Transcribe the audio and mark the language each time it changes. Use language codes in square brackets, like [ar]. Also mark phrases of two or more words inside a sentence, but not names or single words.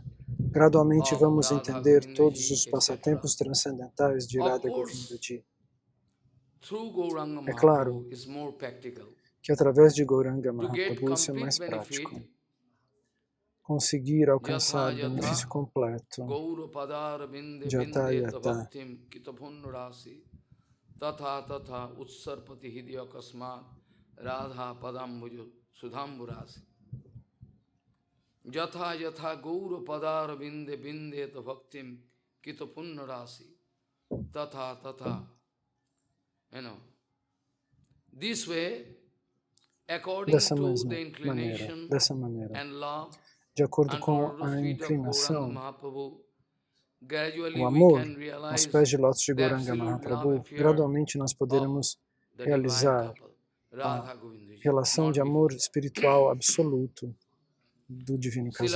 [pt] Gradualmente vamos entender todos os passatempos transcendentais de Radha Govinda Ji. É claro que através de Gauranga Mahaprabhu isso é mais prático. Conseguir alcançar o benefício completo. [sa] Jata yata. Tatha tatha utsarpati hidya kasmat radha padambujo sudhamburasi. Jatha yatha gaura padar binde binde ta bhaktim kita punnarasi. Tatha tatha. [en] This way, [pt] dessa maneira, de acordo com a inclinação, o amor aos pés de lótus de Gauranga Mahaprabhu, gradualmente nós poderemos realizar a relação de amor espiritual absoluto do Divino Casal.